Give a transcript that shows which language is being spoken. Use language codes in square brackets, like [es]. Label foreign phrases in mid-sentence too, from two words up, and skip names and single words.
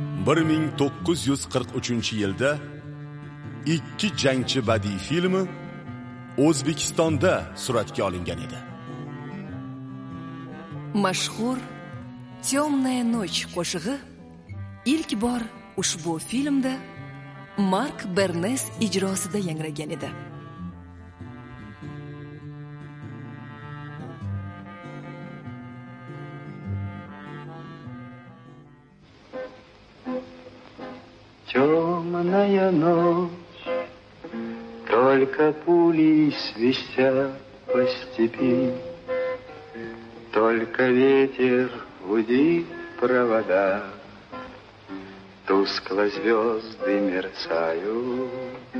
[uz] 1943-yilda ikki jangchi badiiy filmi O'zbekistonda suratga olingan edi. Mashhur Temная ночь qo'shig'i ilk bor ushbu filmda Mark Bernes ijrosida yangragan edi. [ru] Темная ночь, только пули свистят по степи, только ветер гудит провода, тускло звезды мерцают.